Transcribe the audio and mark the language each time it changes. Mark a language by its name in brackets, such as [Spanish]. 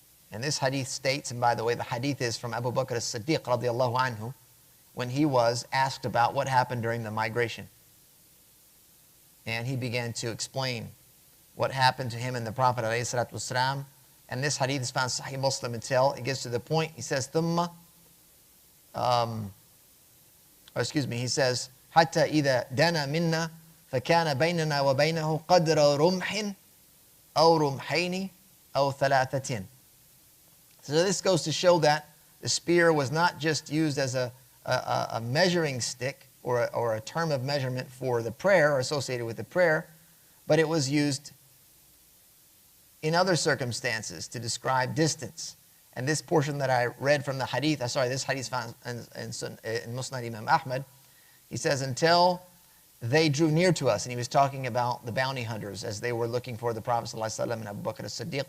[English] And this hadith states, and by the way, the hadith is from Abu Bakr as-Siddiq radiallahu anhu, when he was asked about what happened during the migration. And he began to explain what happened to him and the Prophet ﷺ. And this hadith is found in Sahih Muslim until it gets to the point. He says, [Arabic] ثُمَّ [English] he says, [Arabic] حَتَّى إِذَا دَنَا مِنَّا فَكَانَ بَيْنَنَا وَبَيْنَهُ قَدْرَ رُمْحٍ أَوْ رُمْحَيْنِ أَوْ ثَلَاثَةٍ. [English] So this goes to show that the spear was not just used as a measuring stick or a term of measurement for the prayer or associated with the prayer, but it was used in other circumstances to describe distance. And this portion that I read from the hadith, this hadith found in Musnad Imam Ahmad, he says, until they drew near to us. And he was talking about the bounty hunters as they were looking for the Prophet ﷺ and Abu Bakr as-Siddiq.